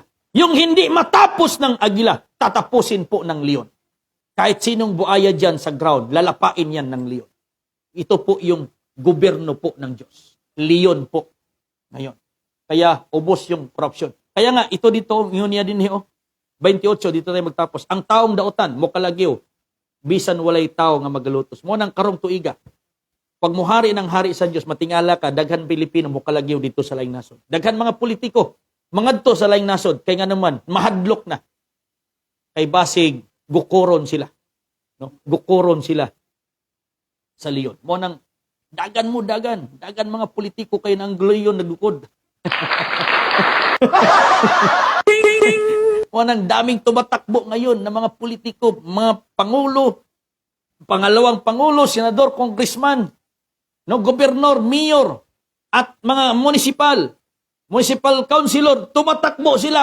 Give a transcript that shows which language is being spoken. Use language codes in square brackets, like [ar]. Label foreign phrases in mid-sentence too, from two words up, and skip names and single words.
[tl] Yung hindi matapos ng agila, tatapusin po ng leon. Kahit sinong buaya dyan sa ground, lalapain yan ng leon. Ito po yung gobyerno po ng Diyos. Leon po. Ngayon. Kaya ubos yung corruption. Kaya nga, ito dito, yun niya din, 28, dito tayo magtapos. [ceb] Ang taong dautan, mokalagyo, bisan walay tao nga magalutos. Mo nang karong tuiga. Pag muhari ng hari sa Diyos, matingala ka, daghan Pilipino mokalagyo dito sa laing nasod. Daghan mga politiko, mangadto sa laing nasod, kay nga naman, mahadlok na. Kay basig, gukoron sila. No? Gukoron sila sa leon. Mo nang, dagan mga politiko kayo ng leon nagukod. [tl] Wanang daming tumatakbo ngayon ng mga politiko, mga pangulo, pangalawang pangulo, senador, congressman, no, gobernador, mayor, at mga municipal councilor, tumatakbo sila.